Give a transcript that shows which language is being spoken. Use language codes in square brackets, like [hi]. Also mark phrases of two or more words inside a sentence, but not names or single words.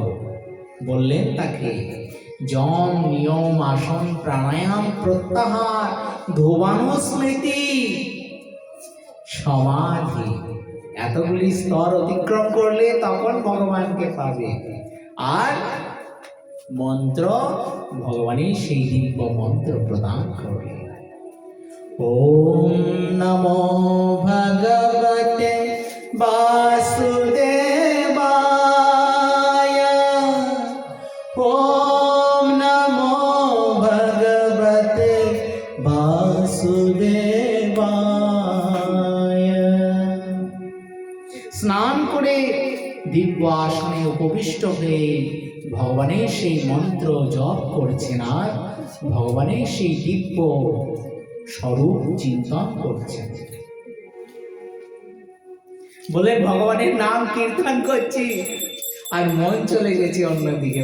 [bn] বললেন তাকে যম নিয়ম আসন প্রাণায়াম প্রত্যাহার ধোবানুস্মৃতি সমাধি, এতগুলি স্তর অতিক্রম করলে তখন ভগবানকে পাবে। আর মন্ত্র, ভগবানের সেই দিব্য মন্ত্র প্রদান করবে। [sa] ওম নমো ভগবতে বাসুদেবায়, ওম নমো ভগবতে বাসুদেবায়। [bn] স্নান করে দিব্য আসনে উপবিষ্ট হয়ে ভগবানের সেই মন্ত্র জপ করছেন আর ভগবানের সেই দিব্য স্বরূপ চিন্তন করছেন। বলে ভগবানের নাম কীর্তন করছি আর মন চলে গেছে অন্যদিকে।